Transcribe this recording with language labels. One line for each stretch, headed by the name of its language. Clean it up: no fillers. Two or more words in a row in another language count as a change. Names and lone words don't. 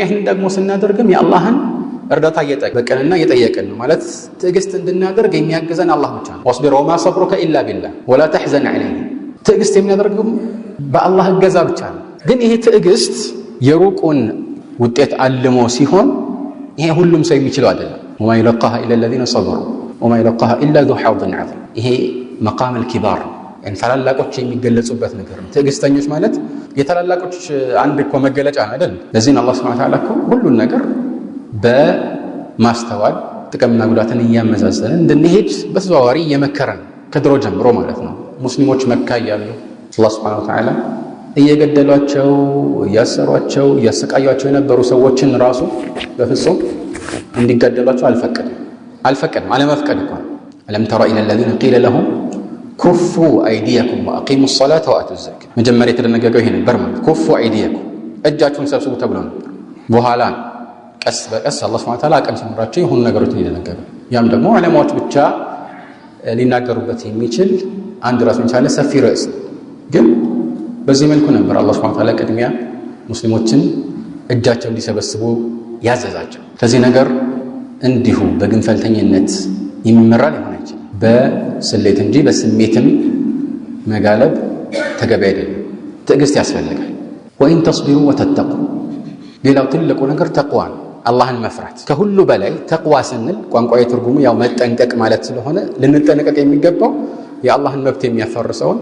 Amharic: ይህን ደግሞ ስናደርግም የአላህን እርዳታ እየጠየቅንና እየጠየቅን ነው ማለት ትዕግስት እንድናደርግ የሚያግዘን አላህ ብቻ ነው።
Arabic: واصبر وما صبرك إلا بالله ولا تحزن عليه።
Amharic: ትዕግስት የሚያደርገው በአላህ እገዛ ብቻ ነው። ግን ይሄ ትዕግስት የሩቁን ውጤት አልሞ ሲሆን ይሄ ሁሉም ሰው የሚችለው አይደለም።
Arabic: وما يلقاها إلا الذين صبروا وما يلقاها إلا ذو حظ عظيم።
Amharic: ይሄ መቃም الكبار ታላላቆች የሚገለጹበት ነገር ነው። ትዕግስተኞች ማለት የታላላቆች አንድ እኮ መገለጫ ነው አይደል? ለዚህ ነው አላህ
Arabic: سبحانه وتعالى
Amharic: እኮ ሁሉን ነገር በማስተዋል ጥቅምና ጉዳትን እያመዛዘነ እንድንሄድ በተዘዋዋሪ እየመከረን ከድሮ ጀምሮ ማለት ነው። ሙስሊሞች መካ እያሉ አላህ
Arabic: سبحانه وتعالى
Amharic: እየገደሏቸው እያሰሯቸው እያሰቃያቸው የነበሩ ሰዎችን ራሱ በፍጹም እንዲገደሏቸው አልፈቀደም። አለመፍቀድ እኮ
Arabic: ألم تر إلى الذين قيل لهم كفوا أيديكم وأقيموا الصلاة وآتوا الزكاة።
Amharic: መጀመሪያ የተደነገገው ይሄ ነበር ማለት
Arabic: كفوا أيديكم
Amharic: እጃችሁን ሰብስቡ ተብሎ ነበር። በኋላ ቀስ በቀስ አላህ
Arabic: سبحانه وتعالى
Amharic: አቀም ሲመራቸው የሆኑ ነገሮችን እየደነገገ ያም ደግሞ ዑለማዎች ብቻ ሊናገሩበት የሚችል አንድ ራሱን የቻለ ሰፊ ርዕስ ግን በዚህ መልኩ ነበር አላህ
Arabic: سبحانه وتعالى
Amharic: ቅድሚያ ሙስሊሞችን እጃቸውን እንዲሰበስቡ ያዘዛቸው። ከዚህ ነገር እንዲሁ በግንፈልተኝነት የሚመራ ሊሆን አይችልም። በስሌት እንጂ በስሜትም መጋለብ ተገቢ አይደለም። ትዕግስት ያስፈልጋል።
Arabic: وإن تصبروا وتتقوا።
Amharic: ሌላው ትልቁ ነገር ተቅዋ ነው፣ አላህን መፍራት። ከሁሉ በላይ ተቅዋ ስንል ቋንቋዊ ትርጉሙ ያው መጠንቀቅ ማለት ስለሆነ ልንጠነቀቅ የሚገባው የአላህን መብት የሚያፈርሰውን